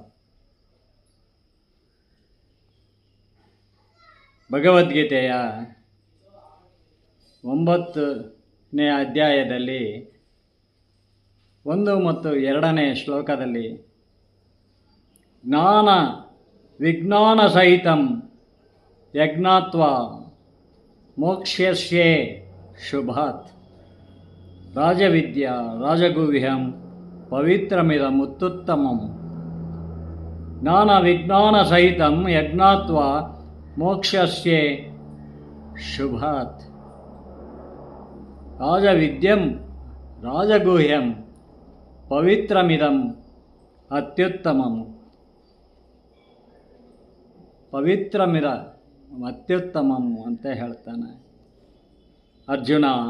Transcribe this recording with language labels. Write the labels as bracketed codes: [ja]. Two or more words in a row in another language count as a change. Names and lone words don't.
[kn] ಭಗವದ್ಗೀತೆಯ 9ನೇ ಅಧ್ಯಾಯದಲ್ಲಿ 1 ಮತ್ತು 2ನೇ ಶ್ಲೋಕದಲ್ಲಿ [sa] ಜ್ಞಾನ ವಿಜ್ಞಾನ ಸಹಿತಂ ಯಜ್ಞಾತ್ವಾ ಮೋಕ್ಷ್ಯಸ್ಯೇ ಶುಭಾತ್ ರಾಜವಿದ್ಯಾ ರಾಜಗುಹ್ಯಂ ಪವಿತ್ರಮಿದಮುತ್ತುತ್ತಮಂ. ಜ್ಞಾನ ವಿಜ್ಞಾನ ಸಹಿತಂ ಯಜ್ಞಾತ್ವಾ ಮೋಕ್ಷ್ಯಸ್ಯೇ ಶುಭಾತ್ ರಾಜವಿದ್ಯಂ ರಾಜಗುಹ್ಯಂ ಪವಿತ್ರಮಿದಂ ಅತ್ಯುತ್ತಮಂ. ಪವಿತ್ರಮಿದ ಅತ್ಯುತ್ತಮಂ [kn] ಅಂತ ಹೇಳ್ತಾನೆ ಅರ್ಜುನ.